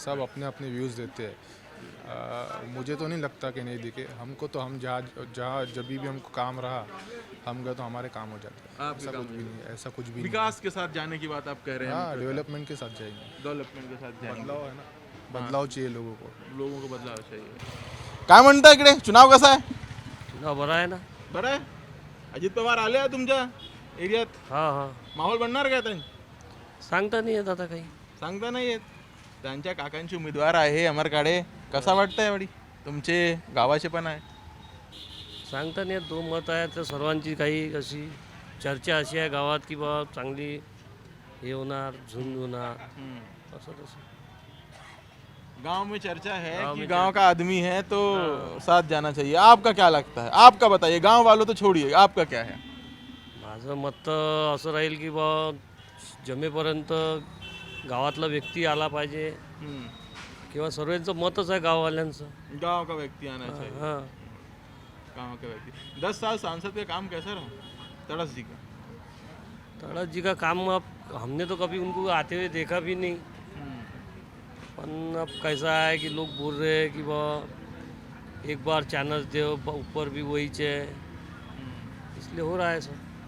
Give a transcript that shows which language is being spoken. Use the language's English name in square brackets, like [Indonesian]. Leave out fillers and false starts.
[Hindi] सब अपने अपने व्यूज़ देते हैं। मुझे तो नहीं लगता कि नहीं दिखे, हमको तो हम जहाँ जब भी हमको काम रहा हम गए तो हमारे काम हो जाते हैं। ऐसा कुछ भी नहीं, ऐसा कुछ भी नहीं। विकास के साथ जाने की बात आप कह रहे हैं? हाँ, डेवलपमेंट के साथ जाएंगे। डेवलपमेंट के साथ जाएंगे। बदलाव है ना, बदलाव चाहिए लोगों को बदलाव चाहिए। [Marathi] काय म्हणता इकडे चुनाव कसा आहे? चुनाव बरा आहे ना. बरं आहे. अजित पवार आले आहे तुमच्या एरियात? हां हां. माहोल बनणार का त्यांनी? सांगता नाही येत आता काही. सांगता नाही येत. त्यांच्या काकांचे उमेदवार आहे अमरकाडे, कसा वाटतंय यावेळी? तुमचे गावाचे पण आहे. सांगता नाही येत, 2 मत आहेत तर सर्वांची काही अशी चर्चा अशी आहे गावात की बा चांगली हे होणार, झुंड होणार असं तसं. [Hindi] गांव में चर्चा है गाँव कि में गांव का आदमी है तो साथ जाना चाहिए। आपका क्या लगता है? आपका बताइए, गांव वालों तो छोड़िए, आपका क्या है? [Marathi] माझं मत तर असं राहील की बा जमेपर्यंत गावातला व्यक्ती आला पाहिजे किंवा सर्वांचं मतच आहे गाववाल्यांचं. [Hindi] गांव का व्यक्ती आना चाहिए। हां. गाँव के व्यक्ति। 10 साल सांसद का काम कैसा रहा तड़स जी का? तड़स जी का काम अब हमने तो कभी उनको आते हुए देखा भी नहीं, पर अब कैसा है कि लोग बोल रहे हैं कि वह एक बार चांस दे, ऊपर भी वही है, इसलिए हो रहा है सर।